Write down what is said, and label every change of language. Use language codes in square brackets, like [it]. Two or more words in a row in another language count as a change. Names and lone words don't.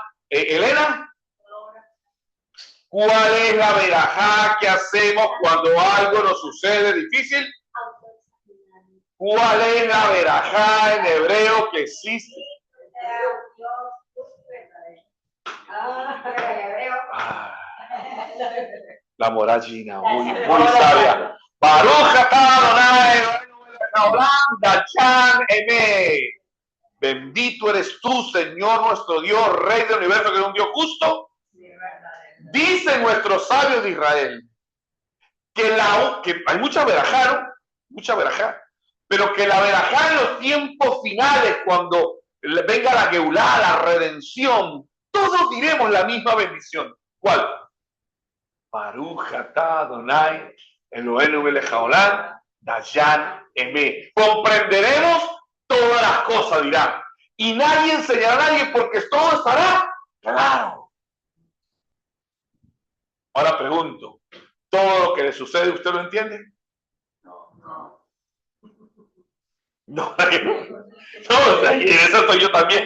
[es] Elena, ¿cuál es la verajá que hacemos cuando algo nos sucede difícil? ¿Cuál es la verajá en hebreo que existe? La morallina, muy sabia. [he] ברוך אתה ה' דיין אמת. [es] Bendito eres tú, Señor nuestro Dios, Rey del universo, que es un Dios justo Dicen nuestros sabios de Israel que hay mucha verajá, ¿no? Mucha verajá, pero que la verajá en los tiempos finales, cuando venga la Geulá, la redención, todos diremos la misma bendición. ¿Cuál? [he] ברוך אתה ה' אלהינו מלך העולם דיין אמת. [es] Comprenderemos todas las cosas, dirán, y nadie enseñará a nadie porque todo estará claro. Ahora pregunto, ¿todo lo que le sucede usted lo entiende? No. No, y en eso estoy yo también.